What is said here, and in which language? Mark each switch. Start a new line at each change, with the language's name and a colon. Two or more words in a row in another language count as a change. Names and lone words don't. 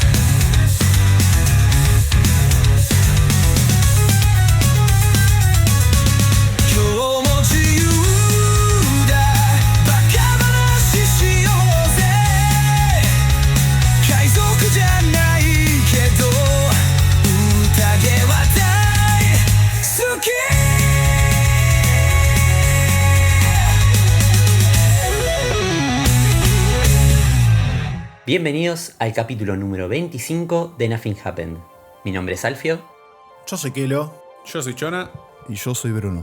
Japanese: 今日も自由だバカ話しようぜ海賊じゃないけど宴は大好き
Spanish: Bienvenidos al capítulo número 25 de Nothing Happened. Mi nombre es Alfio Yo soy Kelo. Yo soy Chona. Y yo soy Bruno.